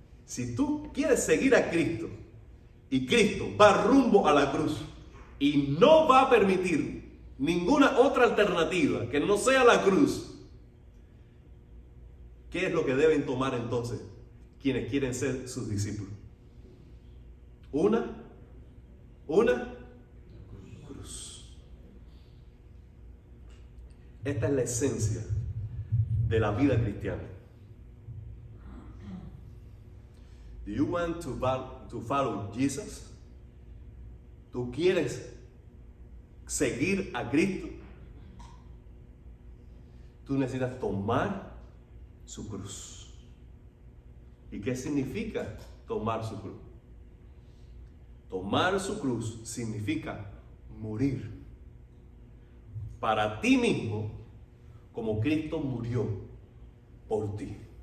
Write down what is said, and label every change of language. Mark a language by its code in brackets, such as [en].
[es] Si tú quieres seguir a Cristo y Cristo va rumbo a la cruz y no va a permitir ninguna otra alternativa que no sea la cruz, ¿qué es lo que deben tomar entonces quienes quieren ser sus discípulos? Una cruz. Esta es la esencia de la vida cristiana. [en] Do you want to follow Jesus? [es] ¿Tú quieres seguir a Cristo? Tú necesitas tomar su cruz. ¿Y qué significa tomar su cruz? Tomar su cruz significa morir para ti mismo como Cristo murió por ti.